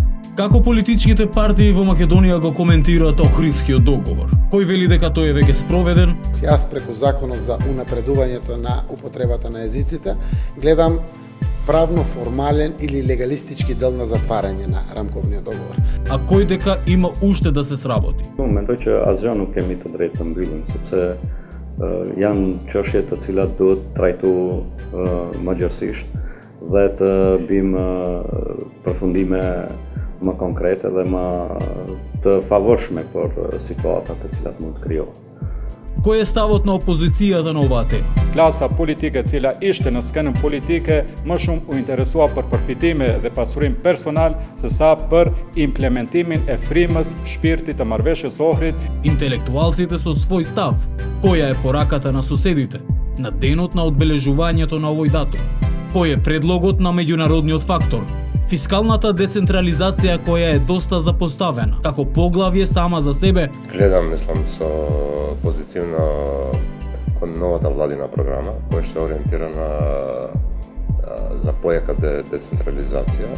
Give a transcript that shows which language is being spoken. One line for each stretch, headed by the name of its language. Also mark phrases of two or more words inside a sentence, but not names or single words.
Macedonian: Како политичките партии во Македонија го коментираат Охридскиот договор? Кој вели дека тој е веќе спроведен? Јас преку законот за унапредувањето на употребата на езиците гледам правно формален или легалистички дел на затварање на рамковниот договор. А кој дека има уште да се сработи?
Albanian: Në mendoj që asgjë nuk kemi të drejtë të mbyllim, sepse janë çështje të cilat duhet trajtu mëgjërsisht dhe të bëjmë përfundime më konkrete dhe më të favorshme për situatat të cilat mund të krijohen.
Macedonian: Кој е ставот на опозицијата на оваа тема?
Albanian: Klasa politike e cila ishte në skenën politike më shumë u interesua për përfitime dhe pasurim personal se sa për implementimin e frymës shpirtit të marrëveshjes Ohrid.
Macedonian: Интелектуалците со свој став. Која е пораката на соседите на денот на одбележувањето на овој датум? Кој е предлогот на меѓународниот фактор? Фискалната децентрализација која е доста запоставена, како поглавје сама за себе. Гледам, мислам, со позитивно кон новата владина програма, која што е ориентирана за појака децентрализација.